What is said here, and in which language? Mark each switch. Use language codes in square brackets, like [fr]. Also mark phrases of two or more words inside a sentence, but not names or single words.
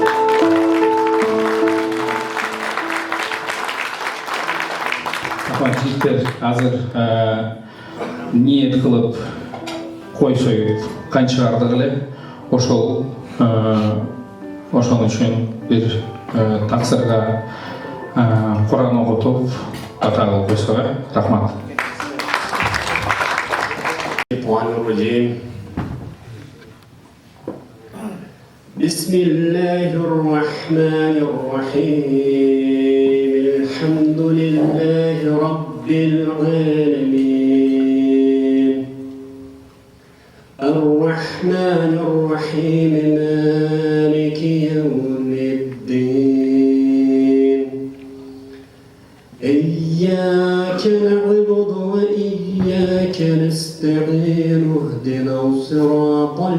[ky] Жигиттер азыр ниет кылып кой союп кан чыгардык эле. Ошол үчүн бир таксырга Кур'ан окутуп ата кылып койсок. Рахмат. [ar] بسم الله الرحمن الرحيم الحمد لله رب العالمين الرحمن الرحيم مالك يوم الدين إياك نعبد وإياك نستعين اهدنا الصراط